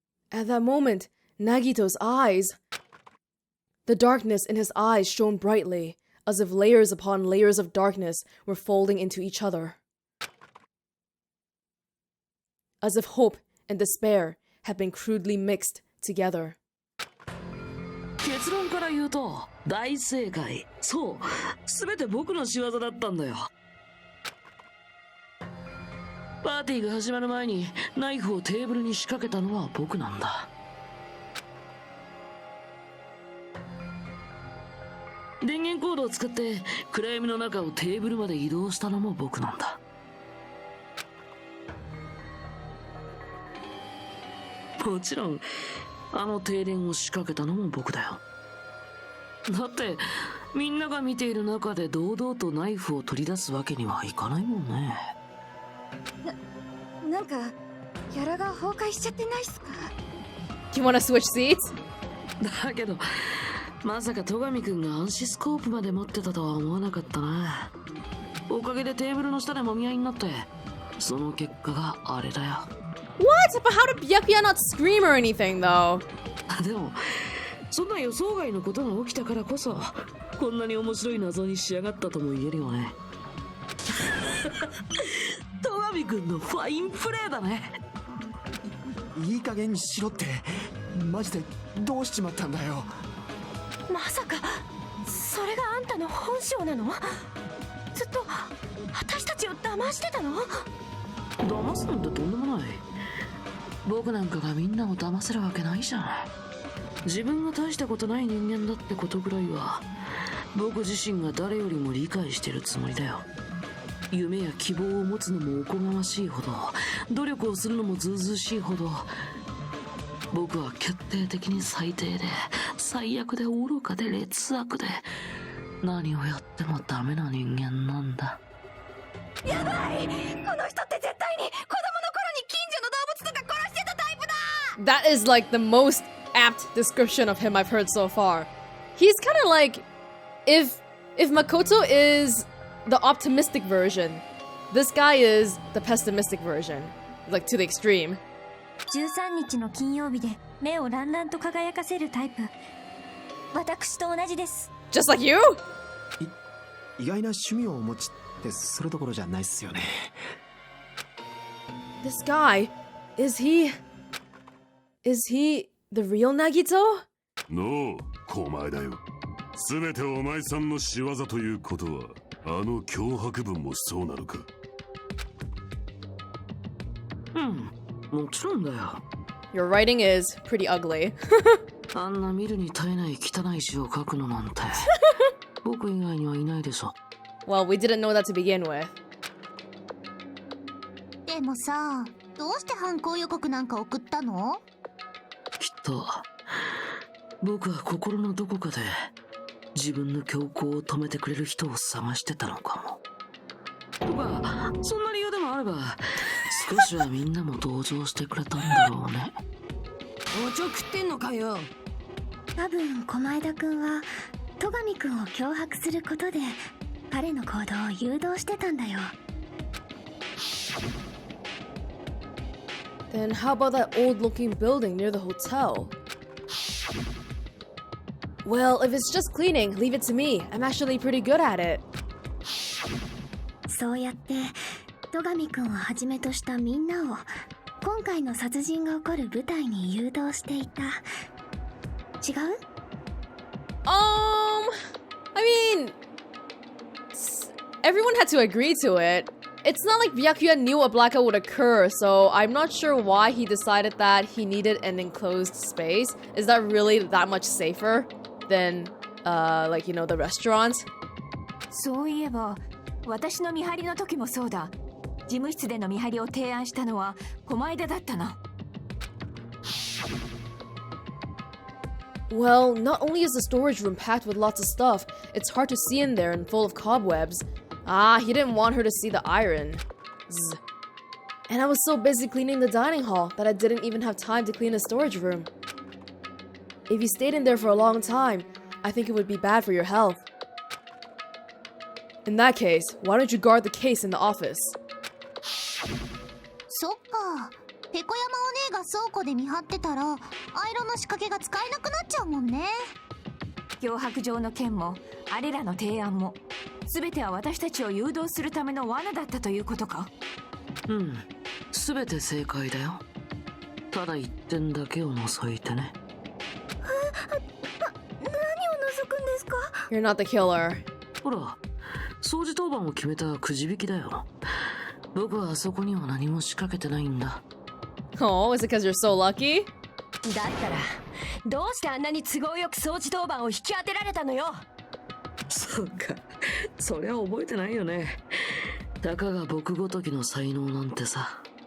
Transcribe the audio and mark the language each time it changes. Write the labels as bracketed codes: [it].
[en] At that moment, Nagito's eyes. The darkness in his eyes shone brightly, as if layers upon layers of darkness were folding into each other. As if hope and despair had been crudely mixed together. [ja] 結論から言うと大正解。そう、全て僕の仕業だったんだよ。パーティーが始まる前にナイフをテーブルに仕掛けたのは僕なんだ。電源コードを使って暗闇の中をテーブルまで移動したのも僕なんだ。もちろんあの停電を仕掛けたのも僕だよ。だってみんなが見ている中で堂々とナイフを取り出すわけにはいかないもんね。なんかギャラが崩壊しちゃってないっすか？ [en] You wanna switch seats? [ja] だけどまさか戸上くんが暗視スコープまで持ってたとは思わなかったな。おかげでテーブルの下でもみ合いになって、その結果があれだよ。 [en] What? But how did Byakuya not scream or anything though? [ja] でもそんな予想外のことが起きたからこそこんなに面白い謎に仕上がったとも言えるよね。戸上くんのファインプレーだね。いい加減にしろって。マジでどうしちまったんだよ。まさかそれがあんたの本性なの？ずっと私たちを騙してたの？騙すなんてとんでもない。僕なんかがみんなを騙せるわけないじゃん。自分が大したことない人間だってことぐらいは僕自身が誰よりも理解してるつもりだよ。夢や希望を持つのもおこがましいほど、努力をするのもずうずうしいほど、僕は決定的に最低で最悪で愚かで劣悪で何をやってもダメな人間なんだ。やばい、この人って絶対に子供の頃に近所の動物とか殺してたタイプだ。 [en] That is like the most apt description of him I've heard so far. He's kind of like if Makoto is the optimistic version, this guy is the pessimistic version, like to the extreme. [ja] 13日の金曜日で目をランランと輝かせるタイプ。私と同じです。 [en] Just like you? [ja] 意外な趣味をお持ちってそれどころじゃないっすよね。 [en] This guy, is he the real Nagito? [ja] のお前だよ。全てお前さんの仕業ということはあの脅迫文もそうなのか？もちろんだよ。 [en] Your writing is pretty ugly. [ja] あんな見るに耐えない汚い字を書くのなんて僕以外にはいないでしょ。 [en] Well, we didn't know that to begin with. [ja] でもさ、どうして犯行予告なんか送ったの？きっと僕は心のどこかで自分の強行を止めてくれる人を探してたのかも。とかそんな理由でもあれば少しはみんなも同情してくれたんだろうね。おちょくってんのかよ。多分駒枝くんは戸上くんを脅迫することで彼の行動を誘導してたんだよ。 [en] Then how about that old-looking building near the hotel? Well, if it's just cleaning, leave it to me. I'm actually pretty good at it. [ja] そうやって戸上くんをはじめとしたみんなを今回の殺人が起こる舞台に誘導していた。違う？ [en] I mean, everyone had to agree to it. It's not like Byakuya knew a blackout would occur, so I'm not sure why he decided that he needed an enclosed space. Is that really that much safer than, like, you know, the restaurant? [ja] そういえば私の見張りの時もそうだ。事務室での見張りを提案したのは駒枝だったな。 [en] Well, not only is the storage room packed with lots of stuff, it's hard to see in there and full of cobwebs. Ah, he didn't want her to see the iron. Zzz. And I was so busy cleaning the dining hall that I didn't even have time to clean the storage room. If you stayed in there for a long time, I think it would be bad for your health. In that case, why don't you guard the case in the office? [ja] そっか。ペコ山お姉が倉庫で見張ってたらアイロンの仕掛けが使えなくなっちゃうもんね。脅迫状の件もあれらの提案も全ては私たちを誘導するための罠だったということか？うん、全て正解だよ。ただ一点だけを除いてね。何を除くんですか？ [en] You're not the killer. [ja] ほら、掃除当番を決めたくじ引きだよ。僕はあそこには何も仕掛けてないんだ。 [en] Oh, is it because you're so lucky? [ja] だったらどうしてあんなに都合よく掃除当番を引き当てられたのよ。そっか、そりゃ覚えてないよね。たかが僕ごときの才能なんてさ。